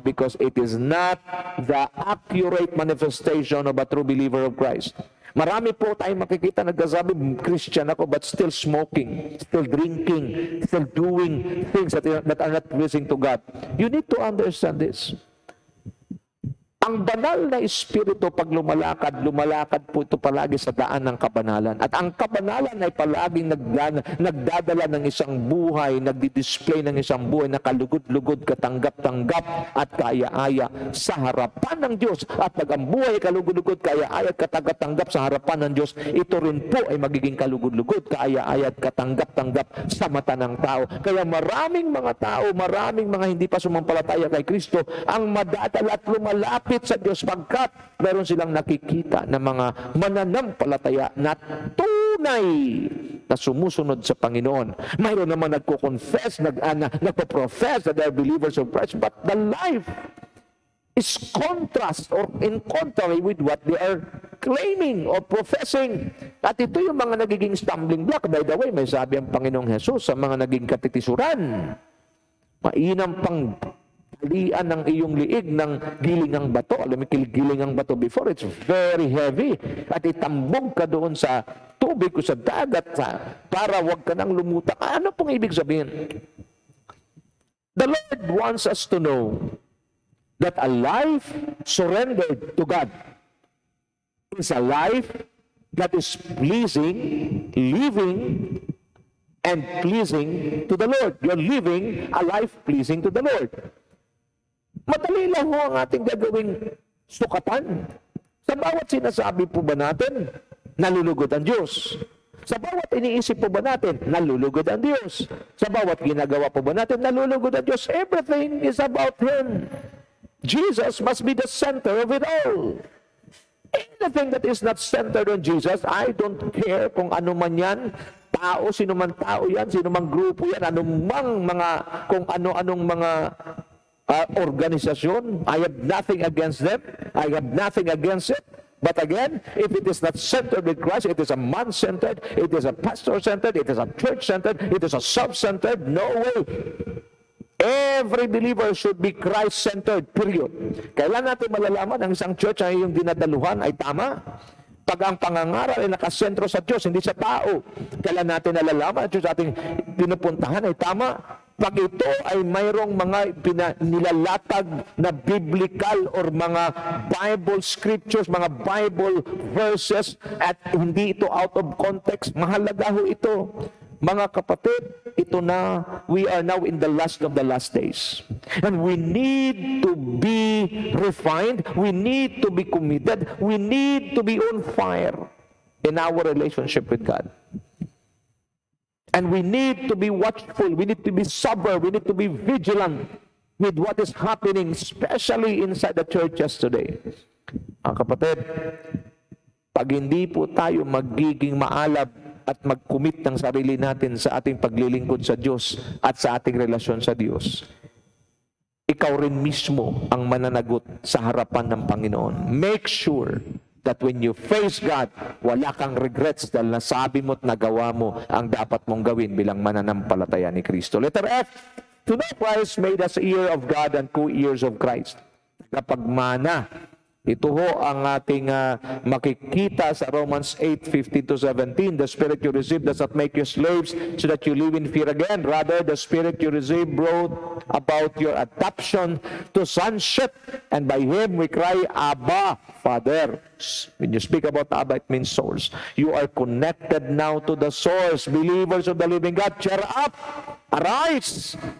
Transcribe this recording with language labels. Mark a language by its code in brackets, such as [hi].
[en] Because it is not the accurate manifestation of a true believer of Christ. [tl] Marami po tayong makikita nagsasabi, Christian ako, [en] but still smoking, still drinking, still doing things that are not pleasing to God. You need to understand this. [tl] Ang banal na espiritu, pag lumalakad po ito palagi sa daan ng kabanalan. At ang kabanalan ay palaging nagdadala ng isang buhay, nagdi-display ng isang buhay na kalugod-lugod, katanggap-tanggap at kaya-aya sa harapan ng Diyos. At pag ang buhay ay kalugod-lugod, kaya-aya at katanggap-tanggap sa harapan ng Diyos, ito rin po ay magiging kalugod-lugod, kaya-aya at katanggap-tanggap sa mata ng tao. Kaya maraming mga tao, maraming mga hindi pa sumampalataya kay Kristo, ang madadala at lumalapit sa Diyos pagkat meron silang nakikita na mga mananampalataya na tunay na sumusunod sa Panginoon. Mayroon naman nagko-confess, nagpo-profess [en] that they are believers of Christ, but the life is contrast or in contrary with what they are claiming or professing. [tl] At ito yung mga nagiging stumbling block. [en] By the way, [tl] may sabi ang Panginoong Jesus sa mga naging katitisuran, mainam pang talian ng iyong liig ng gilingang bato. Alam mo, gilingang bato before, [en] it's very heavy. [tl] At itambog ka doon sa tubig o sa dagat para wag ka nang lumutang. Ano pong ibig sabihin? [en] The Lord wants us to know that a life surrendered to God is a life that is pleasing, living, and pleasing to the Lord. You're living a life pleasing to the Lord. [tl] Madali lang ho ang ating gagawing sukatan. Sa bawat sinasabi po ba natin, nalulugod ang Diyos. Sa bawat iniisip po ba natin, nalulugod ang Diyos. Sa bawat ginagawa po ba natin, nalulugod ang Diyos. [en] Everything is about Him. Jesus must be the center of it all. Anything that is not centered on Jesus, I don't care [tl] kung ano man yan, tao, sino man tao yan, sino man grupo yan, anumang mga, kung ano-anong mga organisasyon. [en] I have nothing against them. I have nothing against it. But again, if it is not centered with Christ, it is a man-centered, it is a pastor-centered, it is a church-centered, it is a self-centered. No way. Every believer should be Christ-centered, period. [tl] Kailan natin malalaman ang isang church ay yung dinadaluhan ay tama? Pag ang pangangaral ay nakasentro sa Diyos, hindi sa tao. Kailan natin nalalaman ang Diyos ating pinupuntahan ay tama? Pag ito ay mayroong mga nilalatag na biblical or mga Bible scriptures, mga Bible verses, at hindi ito [en] out of context, [tl] mahalaga ho ito. Mga kapatid, ito na, [en] we are now in the last of the last days. And we need to be refined, we need to be committed, we need to be on fire in our relationship with God. And we need to be watchful, we need to be sober, we need to be vigilant with what is happening, especially inside the churches today. [tl] Ang kapatid, pag hindi po tayo magiging maalab at mag-commit ng sarili natin sa ating paglilingkod sa Diyos at sa ating relasyon sa Diyos, ikaw rin mismo ang mananagot sa harapan ng Panginoon. [en] Make sure that when you face God, [tl] wala kang regrets dahil nasabi mo at nagawa mo ang dapat mong gawin bilang mananampalataya ni Kristo. [en] Letter F, to know Christ made us ear of God and co-ears of Christ. [tl] Kapag mana, ito ho ang ating makikita sa Romans 8:15-17. [en] The Spirit you received does not make you slaves so that you live in fear again. Rather, the Spirit you received brought about your adoption to sonship. And by Him we cry, Abba, Father. When you speak about Abba, it means source. You are connected now to the source. Believers of the living God, cheer up, arise.